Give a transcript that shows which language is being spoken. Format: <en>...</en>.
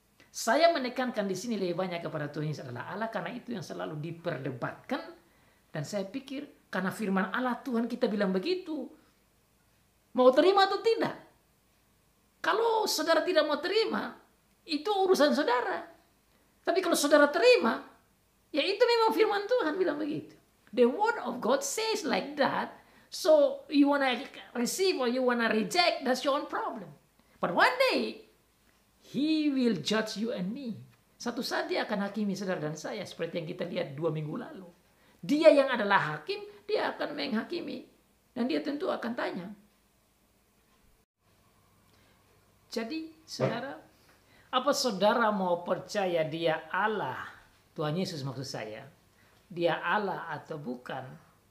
<id>Saya menekankan di sini lebih banyak kepada Tuhan Yesus adalah Allah, karena itu yang selalu diperdebatkan. Dan saya pikir karena firman Allah Tuhan kita bilang begitu, mau terima atau tidak? Kalau saudara tidak mau terima, itu urusan saudara. Tapi kalau saudara terima, ya itu memang firman Tuhan bilang begitu.</id> <en>The word of God says like that. So you wanna receive or you wanna reject, that's your own problem. But one day, He will judge you and me.</en> <id>Satu saat dia akan hakimi saudara dan saya, seperti yang kita lihat 2 minggu lalu. Dia yang adalah hakim, dia akan menghakimi. Dan dia tentu akan tanya. Jadi saudara, apa saudara mau percaya dia Allah, Tuhan Yesus maksud saya, dia Allah atau bukan?</id>